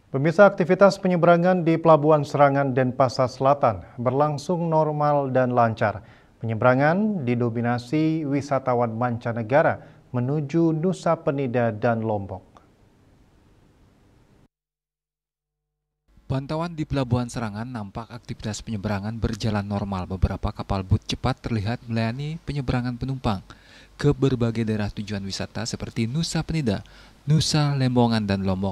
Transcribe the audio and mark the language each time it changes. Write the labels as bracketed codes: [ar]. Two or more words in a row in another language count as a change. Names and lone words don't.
[id] Pemirsa, aktivitas penyeberangan di Pelabuhan Serangan Denpasar Selatan berlangsung normal dan lancar. Penyeberangan didominasi wisatawan mancanegara menuju Nusa Penida dan Lombok. Pantauan di Pelabuhan Serangan nampak aktivitas penyeberangan berjalan normal. Beberapa kapal bot cepat terlihat melayani penyeberangan penumpang ke berbagai daerah tujuan wisata seperti Nusa Penida, Nusa Lembongan, dan Lombok.